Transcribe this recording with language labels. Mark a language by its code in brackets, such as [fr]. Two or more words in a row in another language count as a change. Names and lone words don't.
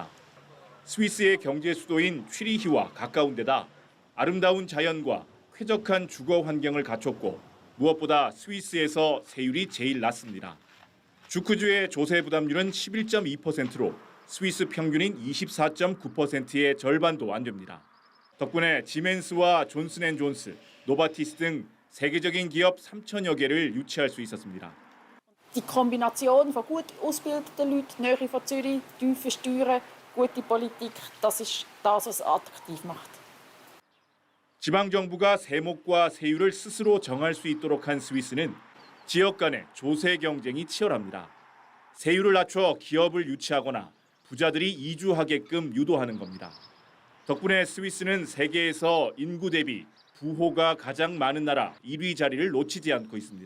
[ko] 스위스의 경제 수도인 취리히와 가까운 데다 아름다운 자연과 쾌적한 주거 환경을 갖췄고 무엇보다 스위스에서 세율이 제일 낮습니다. 주크주의 조세 부담률은 11.2%로 스위스 평균인 24.9%의 절반도 안 됩니다. 덕분에 지멘스와 존슨앤존스, 노바티스 등 세계적인 기업 3천여 개를 유치할 수 있었습니다. [de] Die Kombination von gut ausgebildeten Leuten, Nähe von Zürich, tiefe Steuern, gute Politik, das ist das, was attraktiv macht. [ko] 지방 정부가 세목과 세율을 스스로 정할 수 있도록 한 스위스는 지역 간의 조세 경쟁이 치열합니다. 세율을 낮춰 기업을 유치하거나 부자들이 이주하게끔 유도하는 겁니다. 덕분에 스위스는 세계에서 인구 대비 부호가 가장 많은 나라 1위 자리를 놓치지 않고 있습니다.